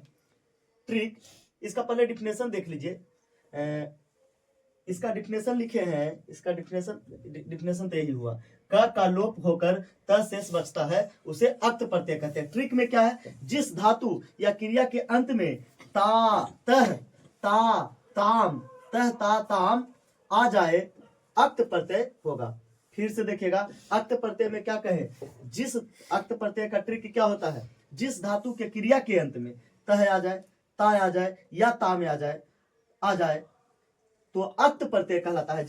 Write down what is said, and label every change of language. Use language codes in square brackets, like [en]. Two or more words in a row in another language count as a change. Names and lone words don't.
[hi] ट्रिक, इसका पहले डिफिनेशन देख लीजिए। इसका डिफिनेशन लिखे हैं, इसका डिफिनेशन तो यही हुआ, का लोप होकर त शेष बचता है, उसे अक्त प्रत्यय कहते हैं। ट्रिक में क्या है? जिस धातु या क्रिया के अंत में ता, तह, ता, ताम, तह, ता, ताम आ जाए, अक्त प्रत्यय होगा। फिर से देखिएगा, अक्त प्रत्यय में क्या कहे? जिस अक्त प्रत्यय का ट्रिक क्या होता है? जिस धातु के क्रिया के अंत में तह आ जाए, ता आ जाए या ता में आ जाए तो अक्त प्रत्यय कहलाता है।